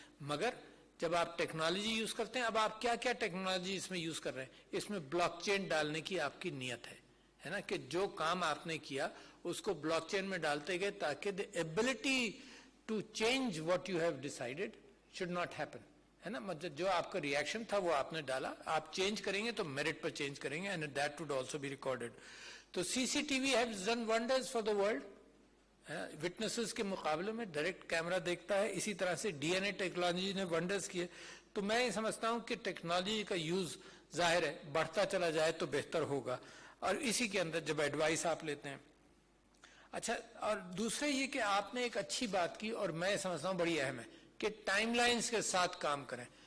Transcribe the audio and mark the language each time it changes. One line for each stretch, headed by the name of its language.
Urdu: مگر جب آپ ٹیکنالوجی یوز کرتے ہیں, اب آپ کیا کیا ٹیکنالوجی اس میں یوز کر رہے ہیں, اس میں بلاک چین ڈالنے کی آپ کی نیت ہے نا, کہ جو کام آپ نے کیا اس کو بلاک چین میں ڈالتے گئے تاکہ
English: the ability to change what you have decided should not happen,
Urdu: ہے نا. مطلب جو آپ کا ریئیکشن تھا وہ آپ نے ڈالا, آپ چینج کریں گے تو میرٹ پر چینج کریں گے,
English: and that would also be recorded. تو C C T V has done wonders for the world.
Urdu: Witnesses کے مقابلے میں ڈائریکٹ کیمرہ دیکھتا ہے. اسی طرح سے ڈی این اے ٹیکنالوجی نے ونڈرز کیے. تو میں یہ سمجھتا ہوں کہ ٹیکنالوجی کا یوز ظاہر ہے بڑھتا چلا جائے تو بہتر ہوگا. اور اسی کے اندر جب ایڈوائس آپ لیتے ہیں. اچھا, اور دوسرے یہ کہ آپ نے ایک اچھی بات کی اور میں سمجھتا ہوں بڑی اہم ہے کہ ٹائم لائنز کے ساتھ کام کریں.